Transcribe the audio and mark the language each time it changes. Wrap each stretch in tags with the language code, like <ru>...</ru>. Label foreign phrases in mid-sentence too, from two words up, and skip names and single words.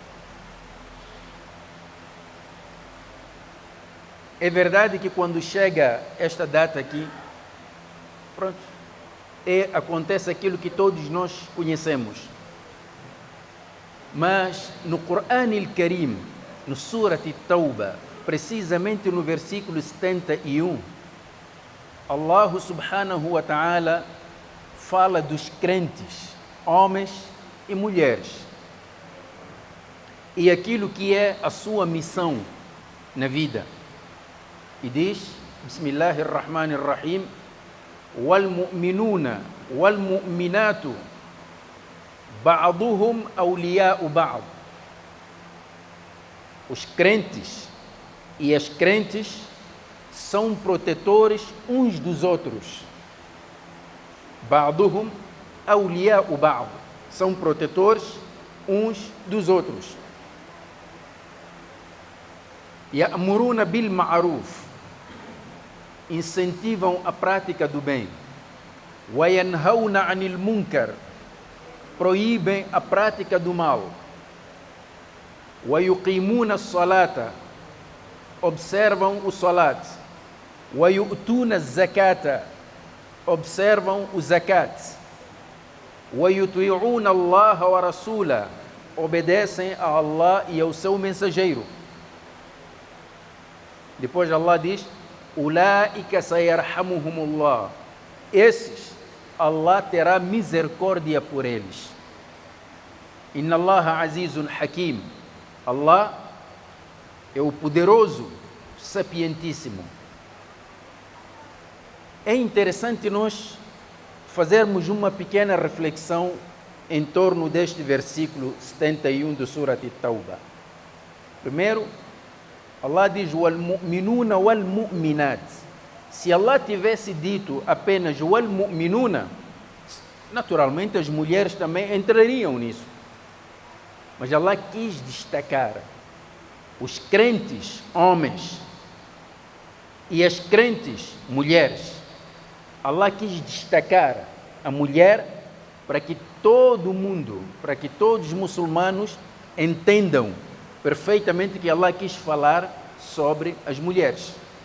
<pt>É verdade que quando chega esta data aqui, pronto, acontece aquilo que todos nós conhecemos. Mas no Corão Al-Karim, no Surat At-Tawbah, precisamente no versículo 71, Allah</pt> <ar>سبحانه وتعالى</ar> <pt>fala dos crentes, homens e mulheres, e aquilo que é a sua missão na vida. E diz,</pt> <ar>بسم الله الرحمن الرحيم, وَالْمُؤْمِنُونَ وَالْمُؤْمِنَاتُ بَعْضُهُمْ أَوْلِيَاءُ بَعْضٍ.</ar> <pt>Os crentes e as crentes são protetores uns dos outros.</pt> <ar>بعضهم أولياء بعض.</ar> <pt>São protetores uns dos outros.</pt> <ar>يأمرون بالمعروف.</ar> <pt>Incentivam a prática do bem.</pt> <ar>وينهون عن المنكر.</ar> <pt>Proíbem a prática do mal.</pt> <ar>ويقيمون الصلاة.</ar> <pt>Observam o salat.</pt> <ar>ويؤتون الزكاة.</ar> <pt>Observam o zakat.</pt> <ar>ويطيعون الله ورسوله.</ar> <pt>Obedecem a Allah e ao seu mensageiro. Depois Allah diz:</pt> <ar>أولئك سيرحمهم الله.</ar> <pt>Esses, Allah terá misericórdia por eles.</pt> <ar>إن الله عزيز حكيم.</ar> <pt>Allah é o poderoso, sapientíssimo. É interessante nós fazermos uma pequena reflexão em torno deste versículo 71 do Surat At-Tawbah. Primeiro, Allah diz</pt> <ar>والمؤمنون والمؤمنات.</ar> <pt>Se Allah tivesse dito apenas wal-mu'minuna, naturalmente as mulheres também entrariam nisso. Mas Allah quis destacar os crentes homens e as crentes mulheres. Allah quis destacar a mulher para que todo mundo, para que todos os muçulmanos entendam perfeitamente que Allah quis falar sobre as mulheres.</pt>